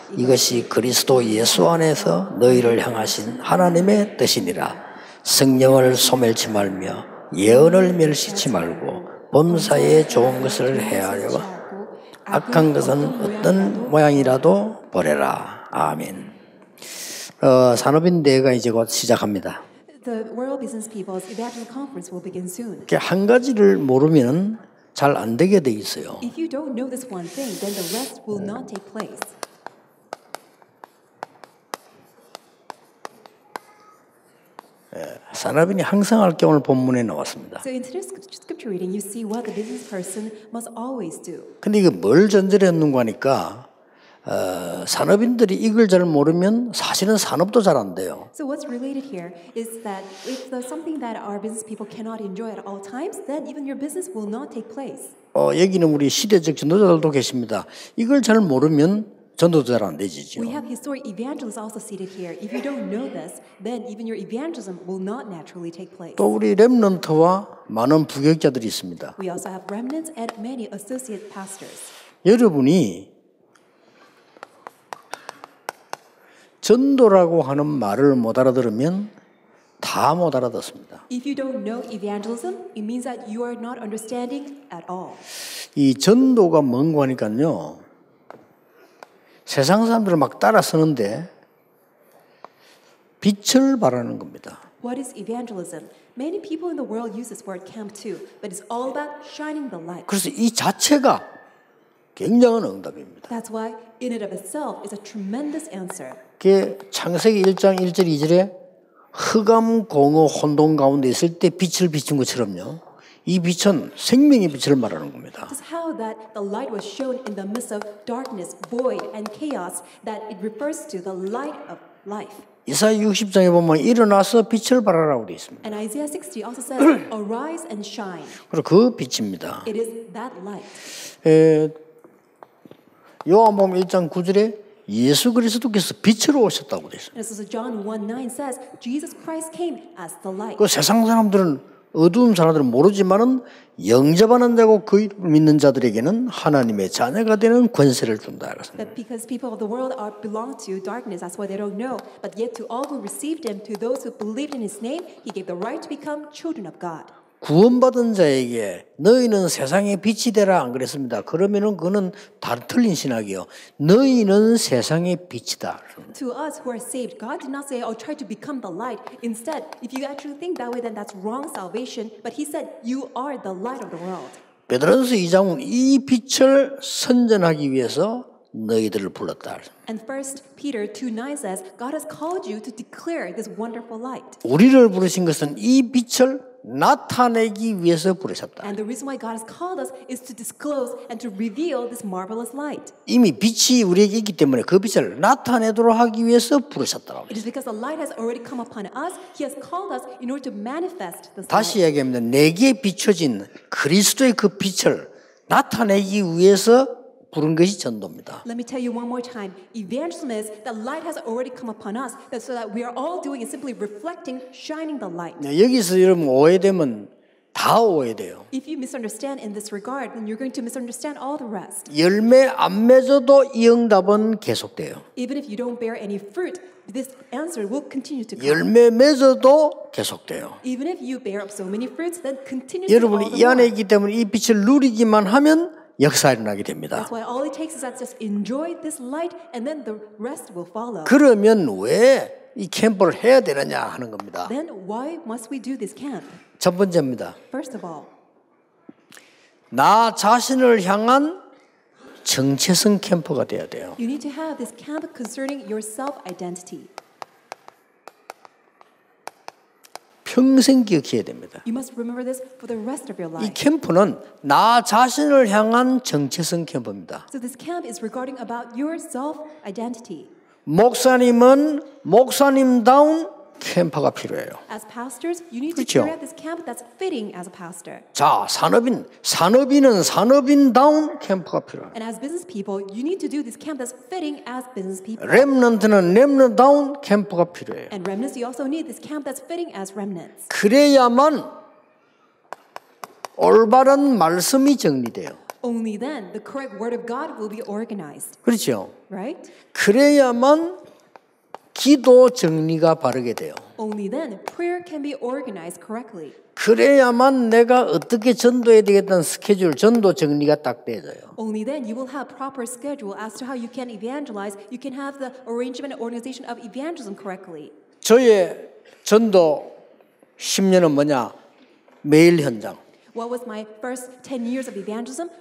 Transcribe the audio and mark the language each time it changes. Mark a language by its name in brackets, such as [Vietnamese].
[Korean] 이것이 그리스도 예수 안에서 너희를 향하신 하나님의 뜻이니라. 성령을 소멸치 말며 예언을 멸시치 말고 범사에 좋은 것을 해하려고 악한 것은 어떤 모양이라도 버려라. 아멘. 산업인대회가 이제 곧 시작합니다. [English] The World Business People's Evangelical Conference will begin soon. [Korean] 한 가지를 모르면 잘 안 되게 돼 있어요. [English] If you don't know this one thing, then the rest will not take place. [Korean] 산업인이 항상 할 게 오늘 본문에 나왔습니다. [English] So in today's scripture reading, you see what the business person must always do. [Korean] 근데 이게 뭘 전제로 했는가 하니까 산업인들이 이걸 잘 모르면 사실은 산업도 잘 안 돼요. [English] So what's related here is that if there's something that our business people cannot enjoy at all times, then even your business will not take place. [Korean] 여기는 우리 시대적 전도자들도 계십니다. 이걸 잘 모르면 전도도 잘 안 되지죠. [English] We have historic evangelists also seated here. If you don't know this, then even your evangelism will not naturally take place. [Korean] 또 우리 렘넌트와 많은 부교육자들이 있습니다. [English] We also have remnants and many associate pastors. [Korean] 여러분이 전도라고 하는 말을 못 알아들으면 다 못 알아듣습니다. [English] If you don't know evangelism, it means that you are not understanding at all. [Korean] 이 전도가 뭔가 하니까요. 세상 사람들을 막 따라 쓰는데 빛을 발하는 겁니다. [English] What is evangelism? Many people in the world use this word camp too, but it's all about shining the light. [Korean] 그래서 이 자체가 굉장한 응답입니다. [English] That's why in and of itself is a tremendous answer. [Korean] 그게 창세기 1장 1절 2절에 흑암 공허 혼돈 가운데 있을 때 빛을 비춘 것처럼요. 이 빛은 생명의 빛을 말하는 겁니다. [English] This is how that the light was shown in the midst of darkness, void, and chaos, that it refers to the light of life. [Korean] 이사야 60장에 보면 일어나서 빛을 발하라고 되어 있습니다. [English] And Isaiah 60 also says, arise and shine. [Korean] 그리고 그 빛입니다. [English] It is that light. [Korean] 요한복음 1장 9절에 예수 그리스도께서 빛으로 오셨다고 되어 있습니다. [English] And so John 1:9 says, Jesus Christ came as the light. [Korean] 그 세상 사람들은 어두운 사람들은 모르지만은 영접하는 자고 그 이름을 믿는 자들에게는 하나님의 자녀가 되는 권세를 준다. [English] But because people of the world belong to darkness, that's why they don't know. But yet to all who received him, to those who believed in his name, he gave the right to become children of God. [Korean] 구원받은 자에게 너희는 세상의 빛이 되라 안 그랬습니다. 그러면은 그거는 다 틀린 신학이요. 너희는 세상의 빛이다. [English] To us who are saved, God did not say, "Oh, try to become the light." Instead, if you actually think that way, then that's wrong salvation. But He said, "You are the light of the world." [Korean] 베드로전서 2장은 이 빛을 선전하기 위해서 너희들을 불렀다. [English] And 1 Peter 2:9 says, God has called you to declare this wonderful light. [Korean] 우리를 부르신 것은 이 빛을 나타내기 위해서 부르셨다. [English] And the reason why God has called us is to disclose and to reveal this marvelous light. [Korean] 이미 빛이 우리에게 있기 때문에 그 빛을 나타내도록 하기 위해서 부르셨다고. [English] It is because the light has already come upon us. He has called us in order to manifest this [Korean] 다시 [English] light. [Korean] 이야기합니다. 내게 비춰진 그리스도의 그 빛을 나타내기 위해서 부른 것이 전도입니다. [English] Let me tell you one more time. Evangelism is that light has already come upon us. That so that we are all doing is simply reflecting, shining the light. [Korean] 여기서 여러분 오해되면 다 오해돼요. [English] If you misunderstand in this regard, then you're going to misunderstand all the rest. [Korean] 열매 안 맺어도 이 응답은 계속돼요. [English] Even if you don't bear any fruit, this answer will continue to come. [Korean] 열매 맺어도 계속돼요. [English] Even if you bear up so many fruits, then continue to all [Korean] 여러분이 [English] the [Korean] 이 안에 [English] more. [Korean] 있기 때문에 이 빛을 누리기만 하면 역사가 일어나게 됩니다. [English] That's why all it takes is that just enjoy this light, and then the rest will follow. [Korean] 그러면 왜 이 캠프를 해야 되느냐 하는 겁니다. [English] Then why must we do this camp? [Korean] 첫 번째입니다. [English] First of all, [Korean] 나 자신을 향한 정체성 캠프가 돼야 돼요. [English] you need to have this camp concerning your self-identity. [Korean] 평생 기억해야 됩니다. [English] You must remember this for the rest of your [Korean] 이 [English] life. [Korean] 캠프는 나 자신을 향한 정체성 캠프입니다. [English] So this camp is regarding about your self-identity. [Korean] 목사님은 목사님다운 캠프가 필요해요. [English] As pastors, you need to [Korean] 그렇죠. [English] carry out this camp that's fitting as a pastor. [Korean] 자, 산업인은 산업인다운 캠프가 필요해요. [English] And as business people, you need to do this camp that's fitting as business people. [Korean] 렘넌트는 렘넌트다운 캠프가 필요해요. [English] And remnants, you also need this camp that's fitting as remnants. [Korean] 그래야만 올바른 말씀이 정리돼요. [English] Only then the correct word of God will be organized, [Korean] 그렇죠? [English] right? [Korean] 그래야만 기도 정리가 바르게 돼요. [English] Only then prayer can be organized correctly. [Korean] 그래야만 내가 어떻게 전도해야 되겠다는 스케줄, 전도 정리가 딱 되어져요. [English] Only then you will have proper schedule as to how you can evangelize. You can have the arrangement and organization of evangelism correctly. [Korean] 저의 전도 10년은 뭐냐? 매일 현장. [English] What was my first 10 years of evangelism?